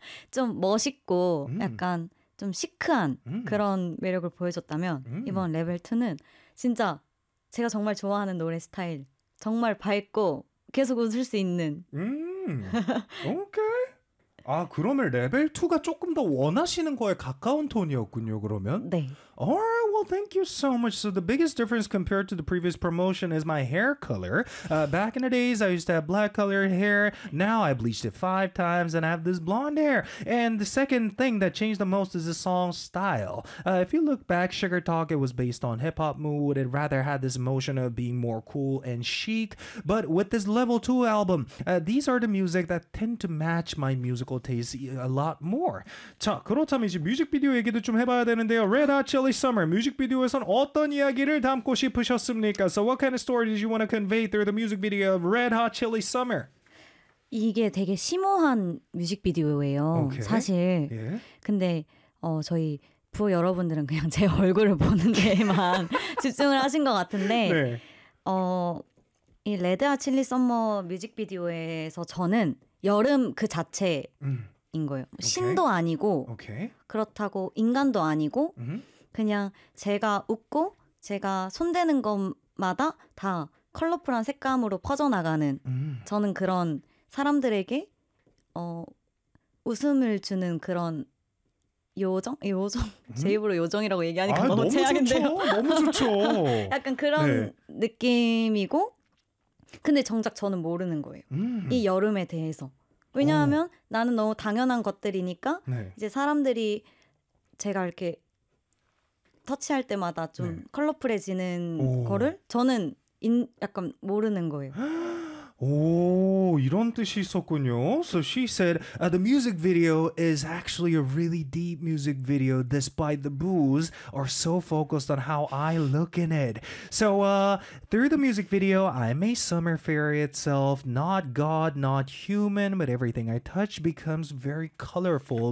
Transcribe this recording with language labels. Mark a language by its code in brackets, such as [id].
[ko] 좀 멋있고 약간 좀 시크한 그런 매력을 보여줬다면 이번 레벨 2는 진짜 제가 정말 좋아하는 노래 스타일 정말 밝고 계속 웃을 수 있는 오케이. 아 그러면 레벨 2가 조금 더 원하시는 거에 가까운 톤이었군요 그러면? 네. [en] Alright, well, thank you so much. So the biggest difference compared to the previous promotion is my hair color. Back in the days, I used to have black colored hair. Now I bleached it 5 times and I have this blonde hair. And the second thing that changed the most is the song style. If you look back, Sugar Talk, it was based on hip-hop mood. It rather had this emotion of being more cool and chic. But with this Level 2 album, these are the music that tend to match my musical taste a lot more. [ko] 자, 그렇다면 이제 뮤직비디오 얘기도 좀 해봐야 되는데요. Red Hot Chili Summer 뮤직비디오에선 어떤 이야기를 담고 싶으셨습니까? [en] So what kind of story did you want to convey through the music video of Red Hot Chili Summer? [ko] 이게 되게 심오한 뮤직비디오예요. [en] Okay. [ko] 사실. [en] Yeah. [ko] 근데 저희 부 여러분들은 그냥 제 얼굴을 보는 데만 집중을 하신 것 같은데 네. 이 Red Hot Chili Summer 뮤직비디오에서 저는 여름 그 자체인 거예요. [en] Okay. [ko] 신도 아니고 [en] okay. [ko] 그렇다고 인간도 아니고 그냥 제가 웃고 제가 손대는 것마다 다 컬러풀한 색감으로 퍼져나가는 저는 그런 사람들에게 웃음을 주는 그런 요정? 요정? 제 입으로 요정이라고 얘기하니까 너무 최악인데요. 너무 좋죠. 약간 그런 네. 느낌이고 근데 정작 저는 모르는 거예요. 이 여름에 대해서. 왜냐하면 나는 너무 당연한 것들이니까 네. 이제 사람들이 제가 이렇게 터치할 때마다 좀 네. 컬러풀해지는 오. 거를 저는 약간 모르는 거예요. 오, 이런 뜻이 있었군요. [en] So she said, the music video is actually a really deep music video despite the boos are so focused on how I look in it. So through the music video, I'm a summer fairy itself, not God, not human, but everything I touch becomes very colorful.